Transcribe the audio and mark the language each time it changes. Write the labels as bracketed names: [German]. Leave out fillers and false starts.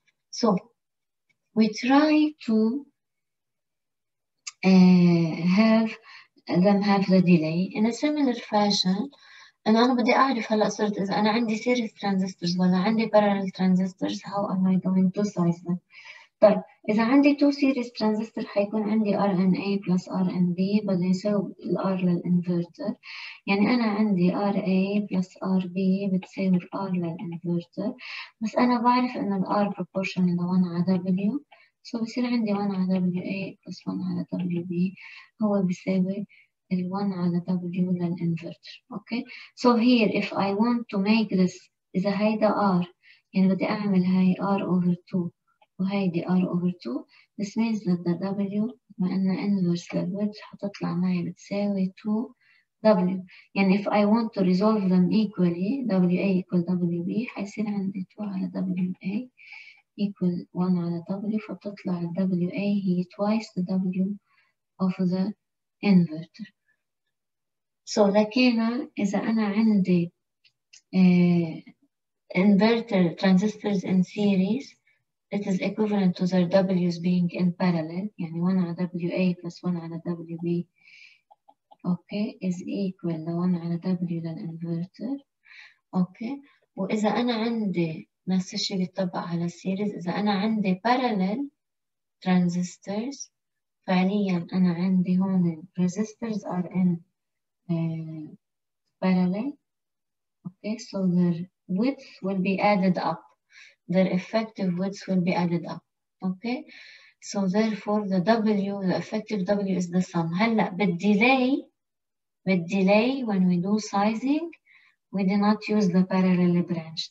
[English] So we try to have them have the delay in a similar fashion. [Arabic] أنا بدي أعرف هلأ صرت إذا أنا عندي series transistors ولا عندي parallel transistors [English] how am I going to size them. [Arabic] طيب إذا عندي 2 series transistor حيكون عندي RNA plus RNB بدي يساوي R للإنفرتر، يعني أنا عندي RA plus RB بتساوي R للإنفرتر، بس أنا بعرف إنه R proportional ل 1 على W، so بصير عندي 1 على WA plus 1 على WB هو بيساوي ال 1 على W للإنفرتر. [English] Okay, so here if I want to make this [Arabic] إذا هيدا R يعني بدي أعمل هاي R over 2 [English] وهيدي R over 2. This means that the W [Arabic] بما إنها [English] inverse للwidth [Arabic] حتطلع معي بتساوي 2W. [English] يعني if I want to resolve them equally WA equal WB [Arabic] حيصير عندي 2 على WA [English] equal 1 على W، [Arabic] فتطلع ال WA هي [English] twice the W of the inverter. So [Arabic] لكن إذا أنا عندي [English] inverter transistors in series it is equivalent to their W's being in parallel، [Arabic] يعني 1 على WA [English] plus 1 على WB okay is equal ل 1 على W للإنفرتر. [Arabic] okay، وإذا أنا عندي نفس الشيء بيطبق على السيريز، إذا أنا عندي parallel transistors فعليا أنا عندي هون [English] resistors are in parallel. okay, so their width will be added up, their effective width will be added up. okay, so therefore the W, the effective W is the sum. [Arabic] هلا بالdelay [English] when we do sizing we do not use the parallel branch.